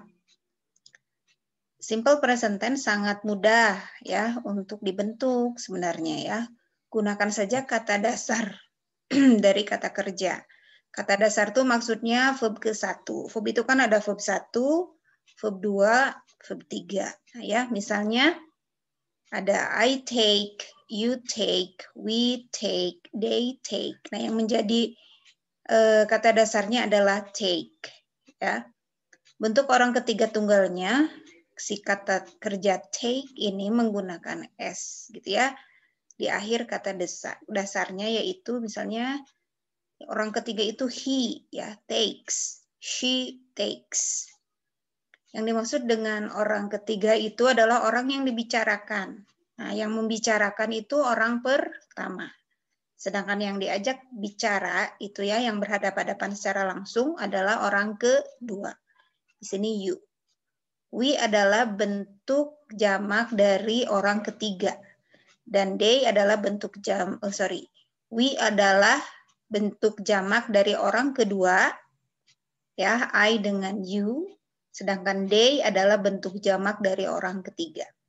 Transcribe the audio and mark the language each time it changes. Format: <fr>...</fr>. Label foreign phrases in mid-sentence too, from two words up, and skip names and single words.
<en>Simple present tense</en> <id>sangat mudah ya untuk dibentuk sebenarnya ya. Gunakan saja kata dasar dari kata kerja. Kata dasar itu maksudnya verb ke-1. Verb itu kan ada verb 1, verb 2, verb 3. Nah, ya, misalnya ada</id> <en>I take, you take, we take, they take.</en> <id>Nah, yang menjadi kata dasarnya adalah take ya. Bentuk orang ketiga tunggalnya si kata kerja take ini menggunakan S gitu ya. Di akhir kata dasarnya yaitu misalnya orang ketiga itu he ya, takes,</id> <en>she takes.</en> <id>Yang dimaksud dengan orang ketiga itu adalah orang yang dibicarakan. Nah, yang membicarakan itu orang pertama. Sedangkan yang diajak bicara itu ya yang berhadapan-hadapan secara langsung adalah orang kedua. Di sini you. We adalah bentuk jamak dari orang ketiga. Dan they adalah bentuk we adalah bentuk jamak dari orang kedua. Ya, I dengan you. Sedangkan they adalah bentuk jamak dari orang ketiga.</id>